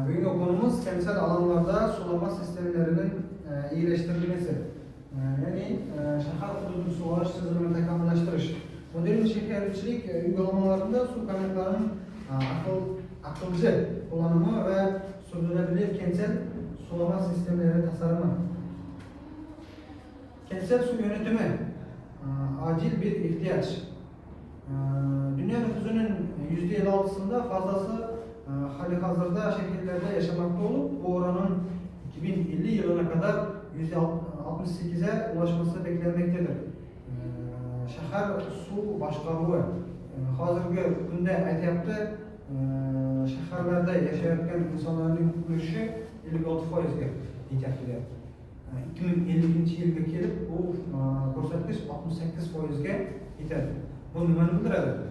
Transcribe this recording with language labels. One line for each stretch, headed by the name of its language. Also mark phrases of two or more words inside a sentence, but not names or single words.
Turkish: Bugünkü konumuz kentsel alanlarda sulama sistemlerinin iyileştirilmesi.
Uzbek: Yani şehir hududunu sulaş tizimini takomillashtirish.
Turkish: Modern şehircilik uygulamalarında su kaynaklarının akılcı kullanımı ve sürdürülebilir kentsel sulama sistemleri tasarımı. Kentsel su yönetimi acil bir ihtiyaç. Dünya nüfusunun %56'sında fazlası halihazırda şehirlerde yaşamakta olup bu oranın 2050 yılına kadar %68'e ulaşması beklenmektedir.
Uzbek: Şehir su başqaruvi hozirgi kunda aytyapti, shaharlarda yashayotgan insonlarning ulushi 56%ga yetyapti. 2050-yilga kelib bu ko'rsatkich 68%ga yetadi. Bu nimani bildiradi?